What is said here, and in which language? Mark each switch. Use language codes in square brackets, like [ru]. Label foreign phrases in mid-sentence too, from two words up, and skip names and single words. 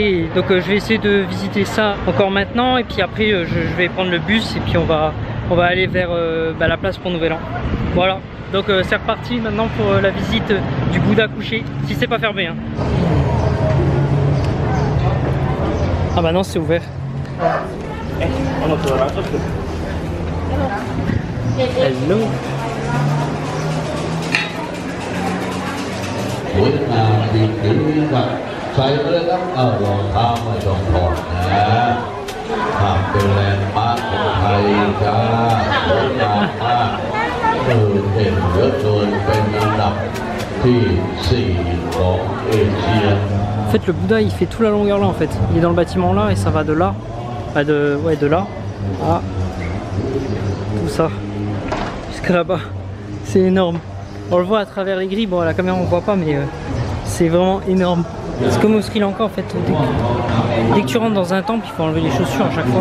[fr] Et donc je vais essayer de visiter ça encore maintenant. Et puis après, je vais prendre le bus et puis on va aller vers la place pour Nouvel An. Voilà. Donc c'est reparti maintenant pour la visite du Bouddha couché, si c'est pas fermé. Hein. Ah bah non, c'est ouvert. Hello. [th] สวยงามดีครับใส่ไปเลยครับรองเท้าไม่ต้องถอดนะภาพเป็นแลนด์มาร์คของไทยจ้าสวยงามมากเด่นเหลือเกินเป็นอันดับที่4ของเอเชีย [fr] En fait, le Bouddha il fait toute la longueur là en fait. Il est dans le bâtiment là et ça va de là, de là à tout ça jusqu'à là-bas. C'est énorme. On le voit à travers les grilles. Bon, à la caméra on voit pas, mais c'est vraiment énorme. C'est comme au Sri Lanka en fait. Dès que tu rentres dans un temple, il faut enlever les chaussures à chaque fois.